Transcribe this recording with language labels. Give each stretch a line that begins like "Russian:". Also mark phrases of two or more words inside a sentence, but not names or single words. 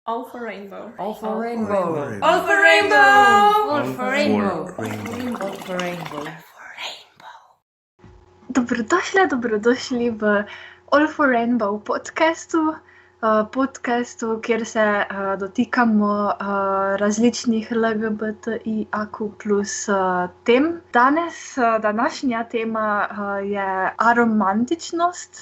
English: All for rainbow. All for rainbow. All for rainbow. All for rainbow. rainbow. All for rainbow.
Slovenian: Dobrodošli v All for Rainbow podcastu, kjer se dotikamo različnih LGBTIQ plus tem. Današnja tema je aromantičnost.